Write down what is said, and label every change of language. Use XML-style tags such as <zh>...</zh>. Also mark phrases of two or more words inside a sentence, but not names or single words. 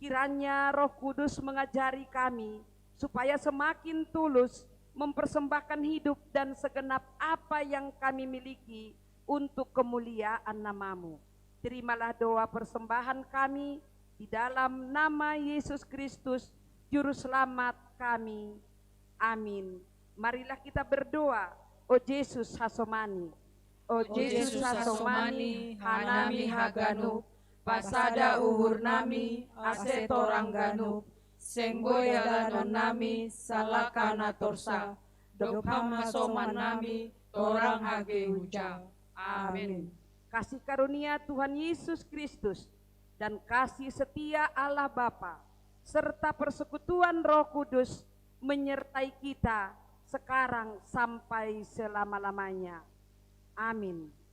<id>Kiranya Roh Kudus mengajari kami supaya semakin tulus mempersembahkan hidup dan segenap apa yang kami miliki untuk kemuliaan nama-Mu. Terimalah doa persembahan kami di dalam nama Yesus Kristus, Juru Selamat kami. Amin. Marilah kita berdoa.</id> <bts>O Yesus Hasomani, O Yesus Hasomani, hanami haganu, pasada uhur nami, ase torang ganu, senggoya lanon nami, salakana torsa, dokham hasoman nami, torang hage ujang.</bts> <id>Amin. Kasih karunia Tuhan Yesus Kristus dan kasih setia Allah Bapa serta persekutuan Roh Kudus menyertai kita sekarang sampai selama-lamanya. Amin.</id>